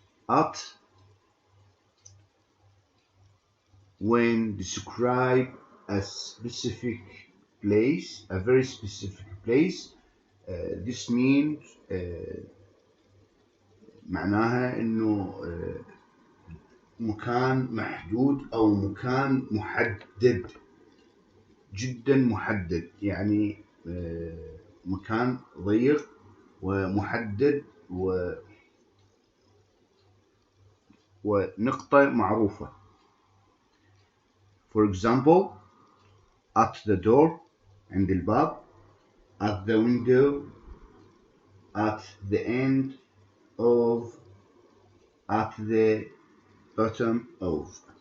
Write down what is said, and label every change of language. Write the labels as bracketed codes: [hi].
[en] At when describe a specific place, a very specific place. This means [ar] معناها انه مكان محدود او مكان محدد جدا محدد، يعني مكان ضيق ومحدد ونقطة معروفة. [en] For example, at the door [ar] عند الباب, [en] at the window, at the end of, at the bottom of.